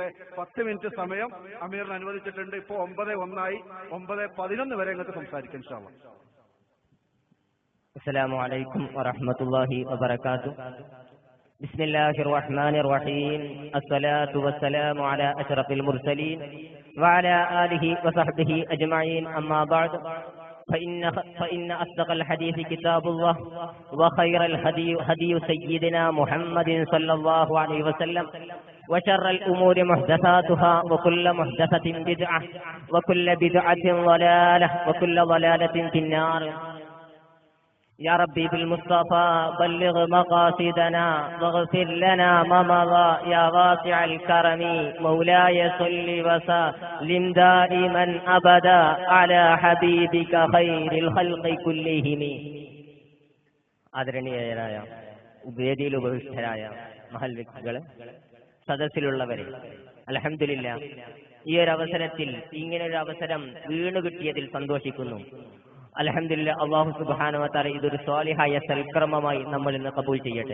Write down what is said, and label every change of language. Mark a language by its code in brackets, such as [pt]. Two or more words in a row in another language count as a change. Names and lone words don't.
[ml] 10 മിനിറ്റ് സമയം അമീറിന് അനുവദിച്ചിട്ടുണ്ട്. ഇപ്പോ 9:01 ആയി. 9:11 വരെ നിങ്ങൾക്ക് സംസാരിക്കാം [ar] إن شاء الله. السلام عليكم ورحمة الله وبركاته. بسم الله الرحمن الرحيم الصلاة والسلام على أشرف المرسلين وعلى آله وصحبه أجمعين. أما بعد فإن أصدق الحديث كتاب الله وخير الهدي هدي سيدنا محمد صلى الله عليه وسلم وشر الأمور محدثاتها وكل محدثة بدعة وكل بدعة ضلالة وكل ضلالة في النار. يا ربي بالمصطفى بلغ مقاصدنا واغفر لنا ما مضى يا واسع الكرم. مولاي صل وسلم دائما أبدا على حبيبك خير الخلق كلهم. [ml] ആദരണീയരായ വേദിയിൽ ഉപവിഷ്ടരായ മഹൽ വ്യക്തികളെ, സദസ്സിലുള്ളവരെ, അൽഹംദുലില്ലാഹ് ഈ ഒരു അവസരത്തിൽ ഇങ്ങനൊരു അവസരം വീണു കിട്ടിയതിൽ സന്തോഷിക്കുന്നു. [ar] الحمد لله الله سبحانه وتعالى [ml] ഇതൊരു സ്വാലിഹായ സൽക്കർമ്മമായി നമ്മൾ ഇന്ന് കബൂൽ ചെയ്യട്ടെ.